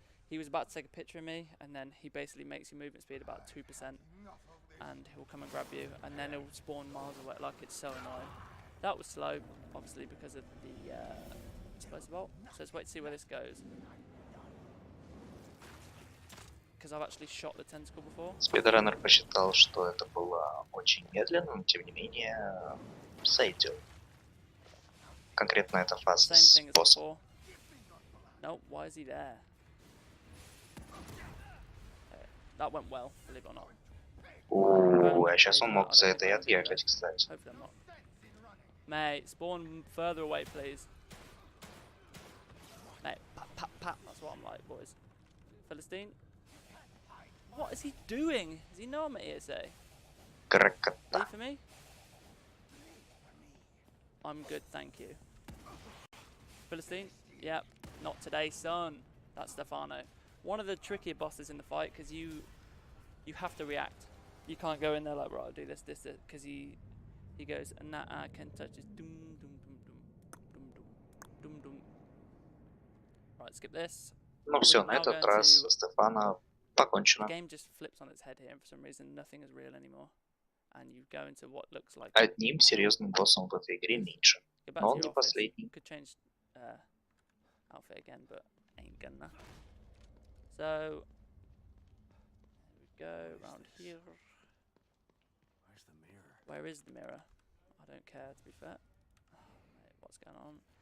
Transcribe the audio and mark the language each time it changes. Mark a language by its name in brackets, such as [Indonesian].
[English] He was about to take a picture of me, and then he basically makes your movement speed about 2%, and he'll come and grab you, and then he'll spawn miles away. Like, it's so annoying. That was slow, obviously, because of the explosive bolt. So let's wait to see where this goes. Because I've actually shot the tentacle before. [Russian] Спидранер посчитал, что это было очень медленно, но тем не менее сойдет. Конкретно эта фаза с боссом. [English] No, why is he there? That went well, believe it or not. [Russian] А сейчас он мог за это и отъехать, кстати. [English] Mate, spawn further away, please. Mate, pat, pat, that's what I'm like, boys. Philistine? What is he doing? Does he know I'm at ESA? Ready for me? I'm good, thank you. Philistine? Yep, not today, son. That's Stefano. One of the trickier bosses in the fight, because you have to react. You can't go in there like, right, I'll do this, because he goes, and that I can touch is doom, doom, doom, doom, doom, doom, doom. Right, skip this. [Russian] Ну все, на этот раз Стефана покончено. [English] The game just flips on its head here, and for some reason nothing is real anymore. And you go into what looks like... [Russian] Одним серьезным боссом в этой игре меньше. Но он не последний. [English] Could change outfit again, but ain't gonna. So, there we go, around here. Where's the mirror? Where is the mirror? I don't care, to be fair. Mate, what's going on?